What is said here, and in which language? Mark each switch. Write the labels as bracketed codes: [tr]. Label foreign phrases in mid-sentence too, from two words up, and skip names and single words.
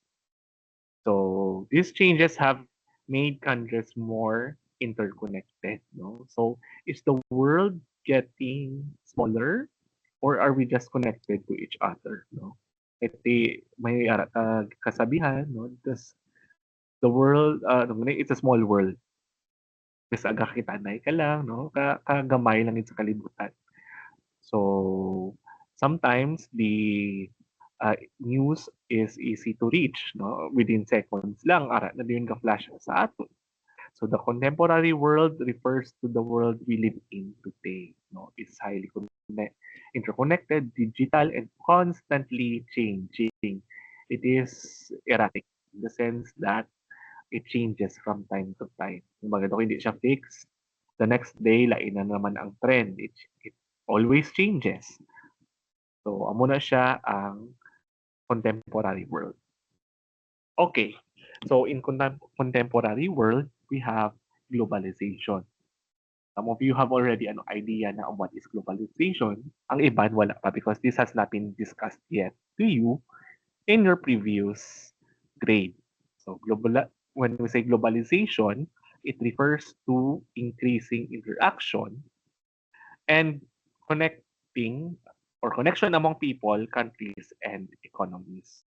[en] So these changes have made countries more interconnected, no? So is the world getting smaller, or are we just connected to each other, no? [hil] May kasabihan, no? [en] Because the world, it's a small world. [hil] Mas aga kitanay ka lang, no? Kagamay lang yun sa kalibutan. [en] So sometimes the news is easy to reach, no? Within seconds [hil] lang, ara na din ka flash sa ato. [en] So the contemporary world refers to the world we live in today. No, it's highly interconnected, digital, and constantly changing. It is erratic in the sense that it changes from time to time. [hil] Kumbaga, hindi siya fixed. [en] The next day, [hil] lain na naman ang trend. [en] It always changes. So, [hil] amo na siya ang [en] contemporary world. Okay. So, in contemporary world, we have globalization. Some of you have already an idea na what is globalization. [hil] Ang iban, wala pa [en] because this has not been discussed yet to you in your previous grade. So, when we say globalization, it refers to increasing interaction and connecting or connection among people, countries, and economies.